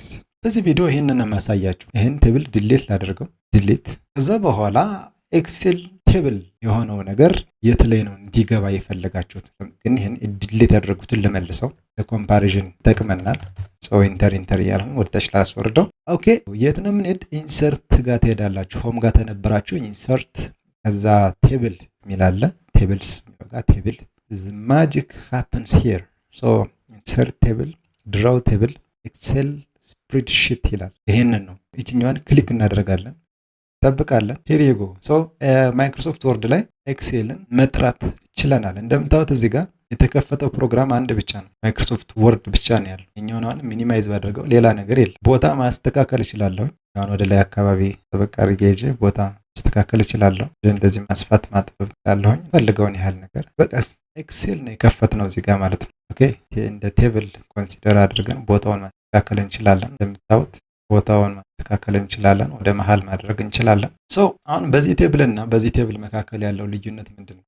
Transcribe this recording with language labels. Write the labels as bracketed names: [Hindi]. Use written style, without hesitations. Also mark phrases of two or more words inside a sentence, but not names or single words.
[Amharic] በዚህ ቪዲዮ ይህንን ማሳያችሁ። ይህን [English] table delete [Amharic] ላድርገው፣ ዲሌት። ከዛ በኋላ [English] Excel table [Amharic] የሆነው ነገር የት ላይ ነው እንዲገባ የፈለጋችሁት? ግን ይህን ዲሌት ያደረጉትን ልመልሰው፣ ለኮምፓሪዥን ይጠቅመናል። ኢንተር እያልሁን ወደታች ላስወርደው። ኦኬ፣ የት ነው የምንሄድ? ኢንሰርት ጋር ትሄዳላችሁ። ሆም ጋር ተነበራችሁ፣ ኢንሰርት፣ ከዛ ቴብል የሚላለ ቴብልስ ጋር ቴብል [English] magic happens here. insert table, draw table, excel spreadsheet [Amharic] ይላል። ይሄንን ነው። ይችኛዋን ክሊክ እናደርጋለን፣ ጠብቃለን። [English] here you go. [Amharic] ማይክሮሶፍት ወርድ ላይ ኤክሴልን መጥራት ችለናል። እንደምታዩት እዚህ ጋር የተከፈተው ፕሮግራም አንድ ብቻ ነው። ማይክሮሶፍት ወርድ ብቻ ነው ያለው። እኛውን ሚኒማይዝ ባደርገው ሌላ ነገር የለም። ቦታ ማስተካከል እችላለሁ። አሁን ወደ ላይ አካባቢ ተበቃ አድርጌ ቦታ ማስተካከል እችላለሁ። እንደዚህ ማስፋት ማጥበብ እችላለሁኝ። ፈልገውን ያህል ነገር በቃ ኤክሴል ነው የከፈትነው እዚህ ጋር ማለት ነው። ኦኬ፣ እንደ ቴብል ኮንሲደር አድርገን ቦታውን ማስተካከል እንችላለን። እንደምታዩት ቦታውን ማስተካከል እንችላለን። ወደ መሃል ማድረግ እንችላለን። አሁን በዚህ ቴብል እና በዚህ ቴብል መካከል ያለው ልዩነት ምንድን ነው?